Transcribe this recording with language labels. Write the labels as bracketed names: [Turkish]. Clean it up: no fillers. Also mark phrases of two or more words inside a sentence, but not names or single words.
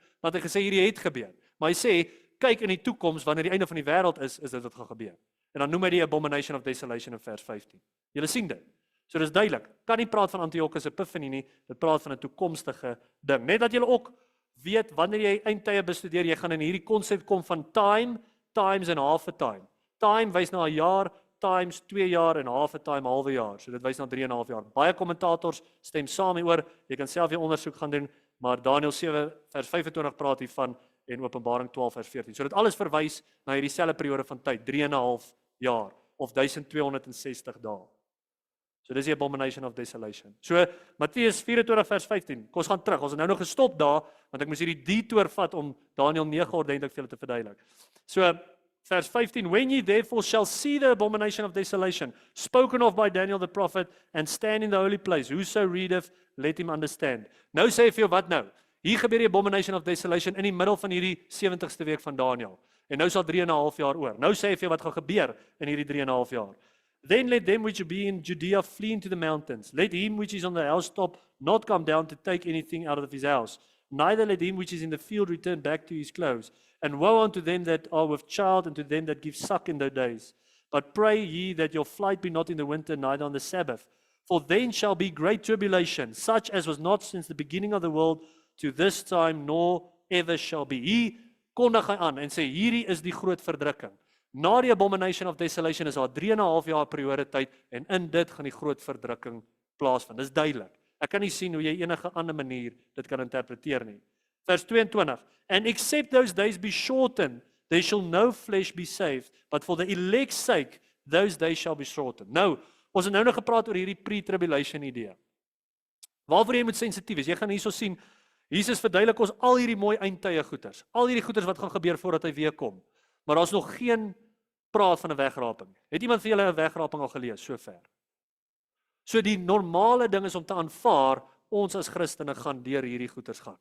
[Afrikaans] Want hy gesê hierdie het gebeur. Maar hy sê, kyk in die toekoms, wanneer die einde van die wêreld is dit wat gaan gebeur. En dan noem hy die [English] abomination of desolation [Afrikaans] in vers 15. Julle sien dit. So dis duidelik. Kan nie praat van Antiochus Epiphanes nie, dit praat van 'n toekomstige ding. Net dat julle ook weet, wanneer jy eindtye bestudeer, jy gaan in hierdie konsep kom van [English] time, times [Afrikaans] en [English] half a time. [Afrikaans] Time wys na 'n jaar, times 2 jaar en [English] half a time, [Afrikaans] halwe jaar. So dit wys na 3,5 jaar. Baie kommentators stem saam hieroor. Jy kan self jou ondersoek gaan doen, maar Daniël 7 vers 25 praat hiervan, en Openbaring 12 vers 14. So dit alles verwys na hierdie selfde periode van tyd, 3,5 jaar of 1260 dae. So dis die [English] abomination of desolation. [Afrikaans] So Matteus 24 vers 15. Kom ons gaan terug. Ons het nou nog gestop daar, want ek moes hierdie detour vat om Daniël 9 ordentlik vir julle te verduidelik. So vers 15, [English] when ye therefore shall see the abomination of desolation, spoken of by Daniel the prophet, and stand in the holy place, whoso readeth, let him understand. [Afrikaans] Nou sê hy vir jou, wat nou? Hier gebeur die [English] abomination of desolation [Afrikaans] in die middel van hierdie 70ste week van Daniël. En nou is al 3,5 jaar oor. Nou sê hy vir jou wat gaan gebeur in hierdie 3,5 jaar. [English] Then let them which be in Judea flee into the mountains. Let him which is on the housetop not come down to take anything out of his house. Neither let him which is in the field return back to his clothes. And woe unto them that are with child, and to them that give suck in those days. But pray ye that your flight be not in the winter, neither on the Sabbath. For then shall be great tribulation, such as was not since the beginning of the world to this time, nor ever shall be. [Afrikaans] Hier kondig hy aan en sê, hierdie is die groot verdrukking. Na die [English] abomination of desolation [Afrikaans] is daar 3,5 jaar periode tyd, en in dit gaan die groot verdrukking plaasvind. Dis duidelik. Ek kan nie sien hoe jy enige ander manier dit kan interpreteer nie. Vers 22, [English] and except those days be shortened, there shall no flesh be saved, but for the elect's sake, those days shall be shortened. [Afrikaans] Nou, ons het nou nog gepraat oor hierdie pre-tribulation idee. Waarvoor jy moet sensitief is, jy gaan hierso sien, Jesus verduidelik ons al hierdie mooi eindtye goeders, al hierdie goeders wat gaan gebeur voordat hy weer kom, maar daar is nog geen praat van 'n wegraping. Het iemand vir julle 'n wegraping al gelees, so ver? So die normale ding is om te aanvaar, ons as Christene gaan deur hierdie goeders gaan.